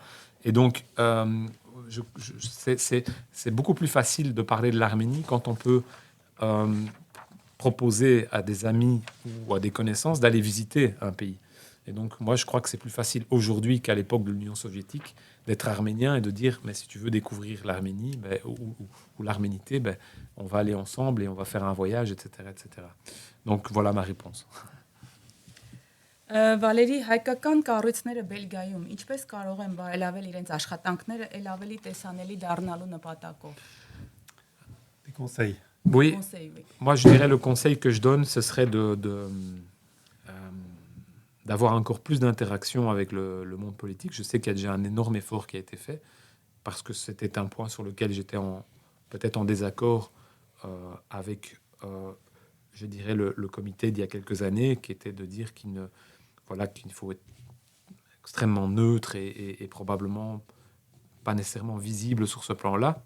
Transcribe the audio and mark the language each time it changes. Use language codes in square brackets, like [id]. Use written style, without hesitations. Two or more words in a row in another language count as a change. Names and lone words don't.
[fr] Et donc c'est beaucoup plus facile de parler de l'Arménie quand on peut proposer à des amis ou à des connaissances d'aller visiter un pays. Et donc, moi, je crois que c'est plus facile aujourd'hui qu'à l'époque de l'Union soviétique d'être arménien et de dire, mais si tu veux découvrir l'Arménie ou l'arménité, on va aller ensemble et on va faire un voyage, etc., etc. Donc, voilà ma réponse. [hy] Վալերի, հայկական կառույցները Բելգիայում ինչպես կարող են բարելավել իրենց աշխատանքները ել ավելի տեսանելի դառնալու նպատակով? [fr] Des conseils. Oui, Conseil, oui. moi, je dirais le conseil que je donne, ce serait d'avoir encore plus d'interaction avec le monde politique. Je sais qu'il y a déjà un énorme effort qui a été fait, parce que c'était un point sur lequel j'étais peut-être en désaccord avec, je dirais, le comité d'il y a quelques années, qui était de dire qu'il faut être extrêmement neutre et probablement pas nécessairement visible sur ce plan-là.